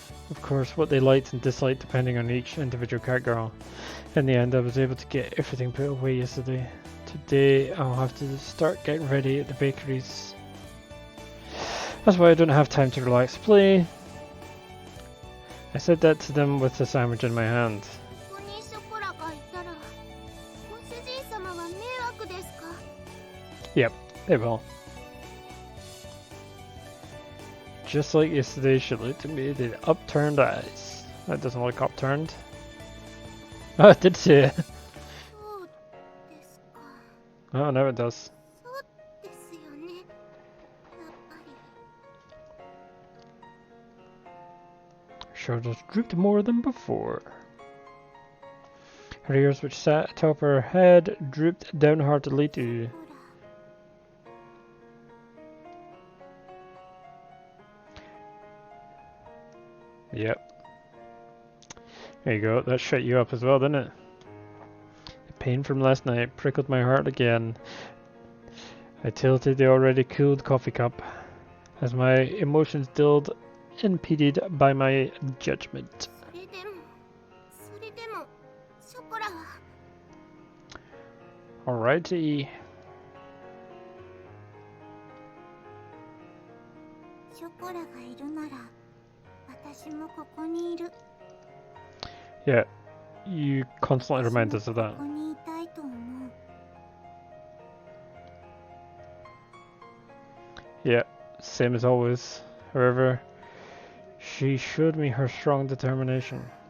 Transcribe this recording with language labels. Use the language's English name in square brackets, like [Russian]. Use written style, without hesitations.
[English] Of course, what they liked and disliked depending on each individual cat girl. In the end, I was able to get everything put away yesterday. Today, I'll have to start getting ready at the bakeries. That's why I don't have time to relax play. I said that to them with the sandwich in my hand. [Japanese] ここにショコラがいたらご主人様は迷惑ですか？ [English] Yep, they will. Just like yesterday, she looked at me with upturned eyes. That doesn't look upturned. Oh, it did say it. [Japanese] そうですか。 [English] Oh, no, it does. [Japanese] そうですよね。やっぱり。 [English] Shoulders drooped more than before. Her ears, which sat atop her head, drooped downheartedly too. [Japanese] ほら。 [English] Yep. There you go. That shut you up as well, didn't it? The pain from last night prickled my heart again. I tilted the already cooled coffee cup as my emotions dulled, impeded by my judgment. [Japanese] それでもショコラは。 [English] Alrighty. [Japanese] ショコラがいるなら私もここにいる。 [English] Yeah, you constantly remind us of that. [Japanese] ここにいたいと思う。 [English] Yeah, same as always. However, she showed me her strong determination.